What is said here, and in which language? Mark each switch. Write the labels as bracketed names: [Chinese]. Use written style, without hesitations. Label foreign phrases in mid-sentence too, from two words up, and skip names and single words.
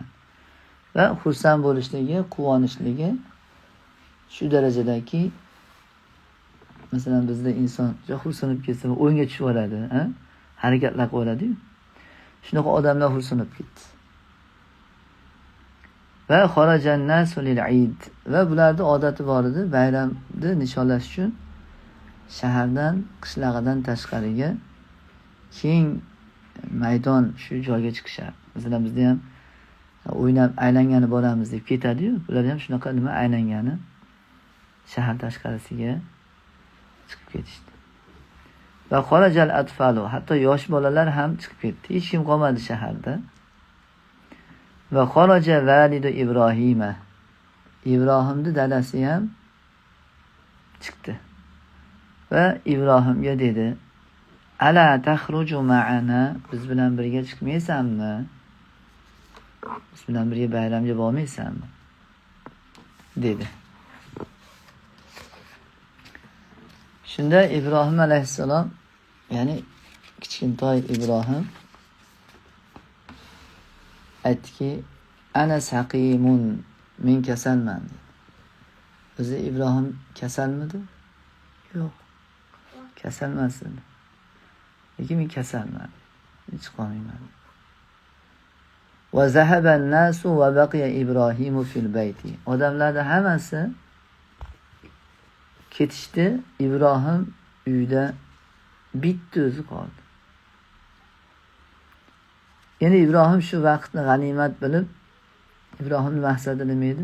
[Uzbek] Va xursand bo'lishligi, quvonishligi shu darajadaki, masalan bizda inson xursand ketsa o'yinga tushib oladi, harakatlar qiladi-yu. Shunaqa odamlar xursand ketdi. [Arabic] وخرج الناس للعيد, [Uzbek] va bularda odati bor edi, bayramni nishonlash uchun shahardan, qishlog'idan tashqariga keng maydon shu joyga chiqishar. Masalan bizda ham o'ynab aylangani boramiz deb ketadi-yu, bular ham shunaqa nima aylangani shahar tashqarisiga chiqib ketishdi. [Arabic] وخرج الأطفال, [Uzbek] hatto yosh bolalar ham chiqib ketdi. Hech kim qolmadi shaharda. [Arabic] وخرج والد إبراهيم, [Uzbek] Ibrohimning dadasi ham chiqdi. Va Ibrohimga dedi: [Arabic] "ألا تخرج معنا, [Uzbek] biz bilan birga chiqmaysanmi? Biz bilan birga bayramga bormaysanmi?" dedi. Shunda Ibrohim alayhissalom, ya'ni kichkintoy Ibrohim aytdiki, [Arabic] "أنا سقيم, [Uzbek] men kasalman." O'zi Ibrohim kasalmidi? Yo'q. Kasal emas edi. Lekin men kasalman. Hech qolmayman. [Arabic] وذهب الناس وبقي إبراهيم في البيت. [Uzbek] Odamlarning hammasi ketishdi, Ibrohim uyda bitta o'zi qoldi. Ya'ni Ibrohim shu vaqtni g'animat bilib, Ibrohimning maqsadi nima edi?